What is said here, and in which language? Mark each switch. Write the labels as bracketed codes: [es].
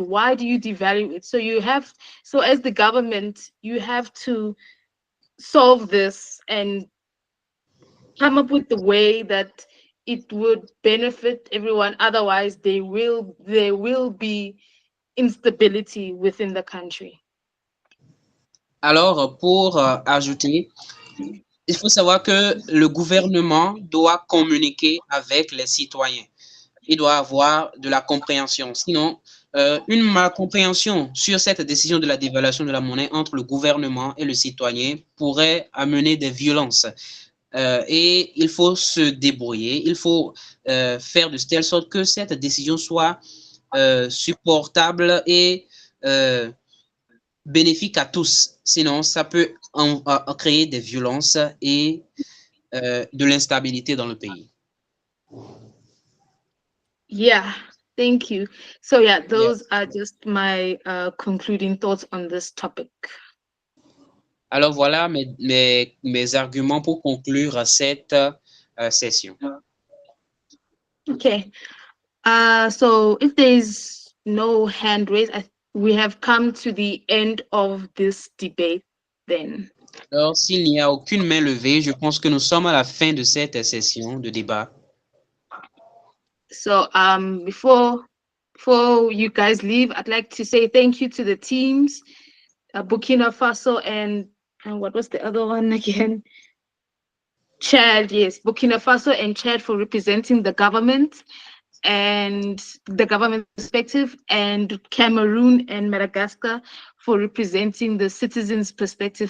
[en] Why do you devalue it? So as the government, you have to solve this and come up with the way that it would benefit everyone. Otherwise, there will be instability within the country. [fr] Alors, pour ajouter, il faut savoir que le gouvernement doit communiquer avec les citoyens. Il doit avoir de la compréhension. Sinon, une malcompréhension sur cette décision de la dévaluation de la monnaie entre le gouvernement et le citoyen pourrait amener des violences. Et il faut se débrouiller. Il faut faire de telle sorte que cette décision soit supportable et bénéfique à tous. Sinon, ça peut créer des violences et de l'instabilité dans le pays. [en] Yeah, thank you. So yeah, those are just my concluding thoughts on this topic. [fr] Alors voilà mes arguments pour conclure cette session. [en] Okay. So if there's no hand raised, we have come to the end of this debate then. [fr] Alors, s'il n'y a aucune main levée, je pense que nous sommes à la fin de cette session de débat. [en] So before you guys leave, I'd like to say thank you to the teams, Burkina Faso and what was the other one again? Chad, yes, Burkina Faso and Chad for representing the government and the government perspective, and Cameroon and Madagascar for representing the citizens' perspective.